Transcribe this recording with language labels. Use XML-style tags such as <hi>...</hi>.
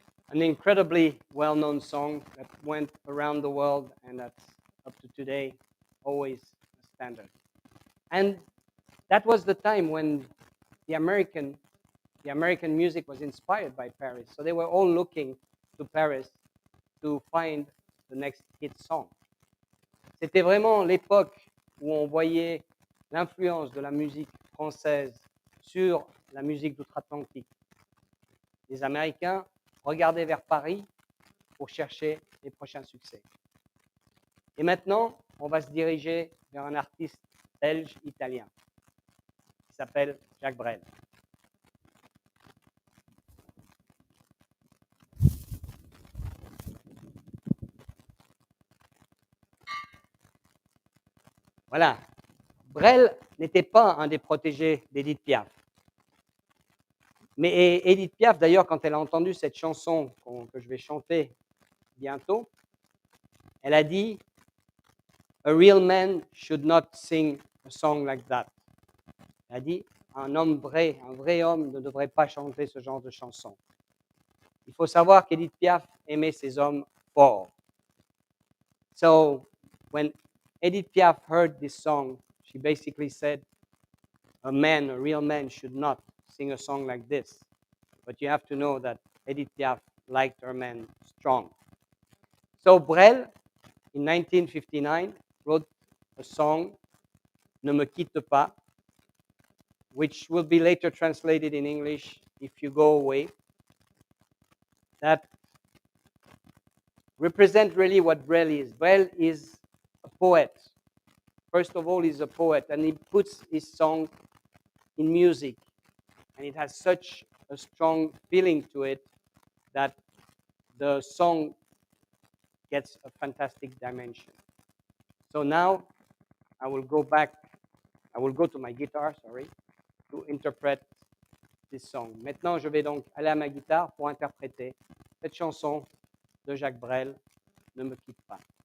<en>An incredibly well-known song that went around the world and that's up to today always a standard. And that was the time when the American music was inspired by Paris. So they were all looking to Paris to find the next hit song.</en> <fr>C'était vraiment l'époque où on voyait l'influence de la musique française sur la musique d'outre-Atlantique. Les Américains regardaient vers Paris pour chercher les prochains succès. Et maintenant, on va se diriger vers un artiste belge-italien qui s'appelle Jacques Brel. Voilà. Brel n'était pas un des protégés d'Édith Piaf. Mais Édith Piaf, d'ailleurs, quand elle a entendu cette chanson que je vais chanter bientôt, elle a dit «</fr> <en>A real man should not sing a song like that ».</en> <fr>Elle a dit « un vrai homme ne devrait pas chanter ce genre de chanson ». Il faut savoir qu'Édith Piaf aimait ces hommes forts.</fr> <en>So, when Edith Piaf heard this song, she basically said, a real man should not sing a song like this. But you have to know that Edith Piaf liked her men strong. So Brel, in 1959, wrote a song, Ne me quitte pas, which will be later translated in English, If You Go Away, that represent really what Brel is. Brel is a poet. First of all, he's a poet, and he puts his song in music, and it has such a strong feeling to it that the song gets a fantastic dimension. So now I will go to my guitar, to interpret this song.</en> <fr>Maintenant, je vais donc aller à ma guitare pour interpréter cette chanson de Jacques Brel, Ne me quitte pas.</fr>